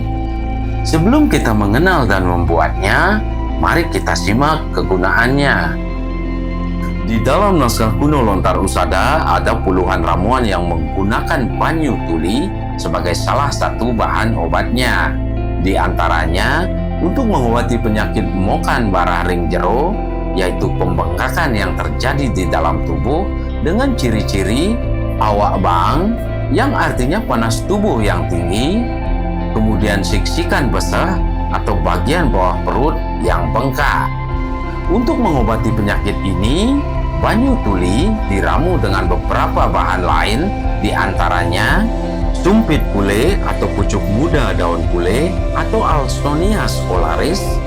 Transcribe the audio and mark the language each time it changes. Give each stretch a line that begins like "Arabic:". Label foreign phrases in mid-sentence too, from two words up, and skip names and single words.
Indonesian: Sebelum kita mengenal dan membuatnya, mari kita simak kegunaannya. Di dalam naskah kuno lontar Usada ada puluhan ramuan yang menggunakan
Balinese: banyu tuli
Indonesian: sebagai salah satu bahan obatnya. Di antaranya, untuk mengobati penyakit
Balinese: mokan barah ring jero,
Indonesian: yaitu pembengkakan yang terjadi di dalam tubuh dengan ciri-ciri
Balinese: awak bang,
Indonesian: yang artinya panas tubuh yang tinggi, kemudian siksikan besar atau bagian bawah perut yang bengkak. Untuk mengobati penyakit ini,
Balinese: banyu tuli
Indonesian: diramu dengan beberapa bahan lain, di antaranya sumpit pule atau pucuk muda daun pule atau Alstonia scholaris,